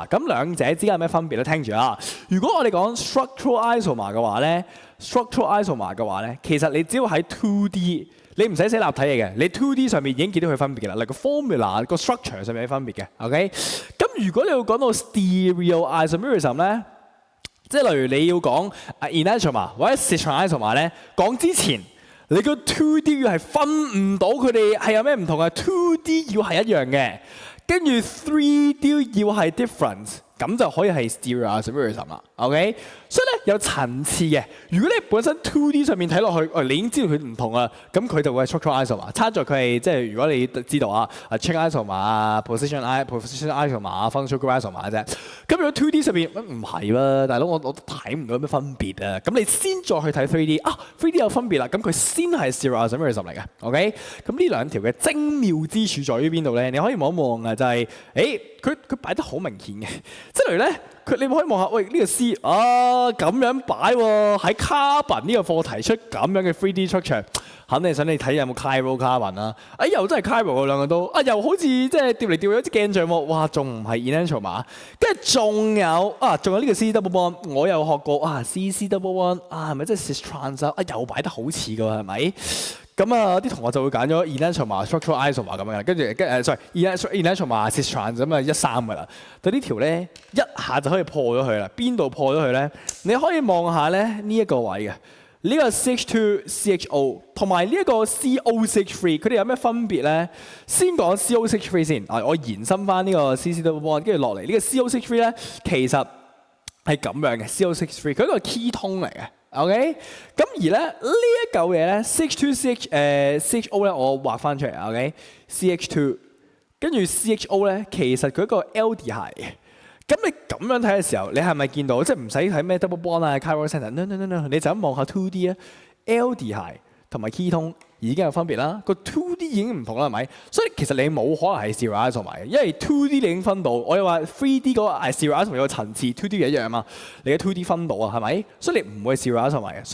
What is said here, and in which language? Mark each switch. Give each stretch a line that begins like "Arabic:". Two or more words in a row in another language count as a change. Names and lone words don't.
Cantonese: 咁兩者之間有咩分別咧？聽住啦。如果我哋講
English: structural isomer
Cantonese: 嘅話咧其實你只要喺 2D， 你唔使寫立體嘢嘅，你 2D 上面已經見到佢分別嘅啦。例如個 formula 個 structure 上面有分別嘅。OK， 咁如果你要講到
English: stereo isomerism
Cantonese: 咧，即係例如你要講 enantiomer 或者
English: cis isomer
Cantonese: 咧，講之前。你個 2D 要係分唔到佢哋係有咩唔同啊 ？2D 要係一樣嘅，跟住 3D 要係 different， 咁就可以係
English: stereo isomerism
Cantonese: 啦。OK， 所以咧有層次嘅。如果你本身 2D 上面睇落去，你已經知道佢唔同啊，咁佢就會係
English: structural isomer。
Cantonese: 差在佢係即係如果你知道啊 ，
English: chain isomer
Cantonese: 啊
English: position isomer
Cantonese: 啊
English: functional group isomer
Cantonese: 啫。咁如果 2D 上面唔係喎，大佬我都睇唔到有咩分別啊。咁你先再去睇 3D 啊 ，3D 有分別啦，咁佢先係
English: stereo isomerism
Cantonese: 嚟嘅。OK， 咁呢兩條嘅精妙之處在於邊度咧？你可以望一望啊，就係佢擺得好明顯嘅，即係例如咧。你可以望下，喂呢個 C 咁樣擺喎，喺 carbon 呢個課題出咁樣嘅
English: 3D structure，
Cantonese: 肯定想你睇有冇
English: chiral carbon
Cantonese: 啦。又真係 chiral 喎，兩個都又好似即係掉嚟掉去好似鏡像喎。哇，仲唔係 enantiomer？ 跟住仲有呢個
English: C double bond，
Cantonese: 我有學過
English: CC double bond
Cantonese: 係咪即係
English: cis trans
Cantonese: 又擺得好似㗎喎，係咪？咁啲同學就會揀咗
English: enantiomer、structural isomer
Cantonese: 咁樣，跟住
English: enantiomer、cis trans
Cantonese: 咁13㗎啦。但呢條咧一下就可以破咗佢啦。邊度破咗佢咧？你可以望下咧呢一個位嘅呢個 CH2CHO 同埋呢一個 CO63， 佢哋有咩分別咧？先講 CO63 先。我延伸翻呢個
English: CC double bond，
Cantonese: 跟住落嚟呢個 CO63 咧，其實係咁樣嘅 CO63， 佢係一個 ketone嚟嘅。OK， 咁而咧呢一嚿嘢咧 CH2CHO 咧，我畫翻出嚟。OK，CH2 跟住 CHO 咧，其實佢一個 aldehyde 嘅。咁你咁樣睇嘅時候，你係咪見到即係唔使睇咩
English: double bond
Cantonese: 啊
English: chiral center no，
Cantonese: 你就咁望下 2D 啊 aldehyde 同埋 ketone 已經有分別啦，個 2D 已經唔同啦，係咪？所以其實你冇可能係
English: stereo isomer
Cantonese: 嘅，因為 2D 你已經分到。我又話 3D 嗰個
English: stereo isomer
Cantonese: 有個層次 ，2D 一樣啊嘛。你嘅 2D 分到啊，係咪？所以你唔會係
English: stereo isomer
Cantonese: 嘅。